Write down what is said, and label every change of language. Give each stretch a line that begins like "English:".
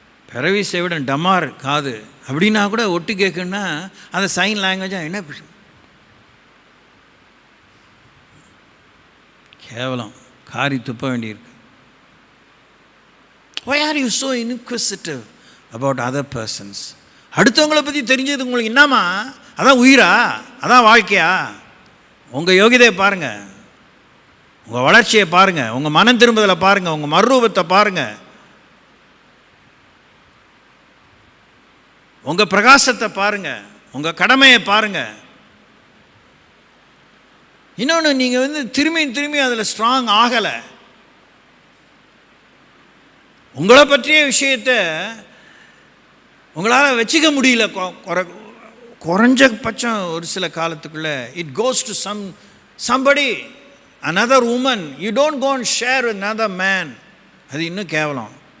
Tamil: பரவி செவிடன் டமார் காது அப்படின்னா கூட ஒட்டு கேட்குன்னா அந்த சைன் லாங்குவேஜாக என்ன கேவலம், காரி துப்ப வேண்டியிருக்கு.
English: Why are you so inquisitive about other persons?
Tamil: அடுத்தவங்களை பற்றி தெரிஞ்சது உங்களுக்கு என்னம்மா? அதான் உயிரா? அதான் வாழ்க்கையா? உங்கள் யோகிதையை பாருங்கள், உங்கள் வளர்ச்சியை பாருங்கள், உங்கள் மனம் திரும்புதலை பாருங்கள், உங்கள் மறுரூபத்தை பாருங்கள், உங்கள் பிரகாசத்தை பாருங்கள், உங்கள் கடமையை பாருங்கள். இன்னொன்று, நீங்கள் திரும்பி அதில் ஸ்ட்ராங் ஆகலை. உங்களை பற்றிய விஷயத்தை உங்களால் வச்சுக்க முடியல. குறைஞ்சபட்சம் ஒரு சில காலத்துக்குள்ளே
English: It goes to somebody, another woman. You don't go and share with another man.
Tamil: அது இன்னும் கேவலம்.